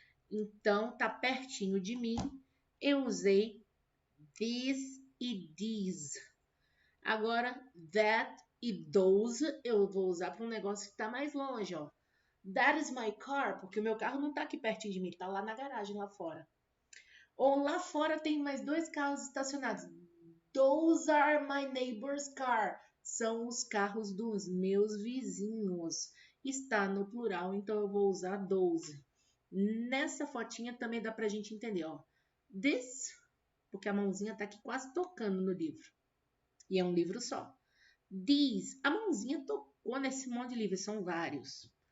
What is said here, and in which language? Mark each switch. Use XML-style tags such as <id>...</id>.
<pt>Então, tá pertinho de mim. Eu usei this e these. Agora, that e those eu vou usar para um negócio que está mais longe,</pt> <en>That is my car,</en> <pt>porque o meu carro não está aqui pertinho de mim, está lá na garagem, lá fora. Ou lá fora tem mais 2 carros estacionados.</pt> <en>Those are my neighbor's car.</en> <pt>São os carros dos meus vizinhos. Está no plural, então eu vou usar those. Nessa fotinha também dá pra gente entender, This, porque a mãozinha tá aqui quase tocando no livro. E é um livro só. These, a mãozinha tocou nesse monte de livros, são vários.</pt>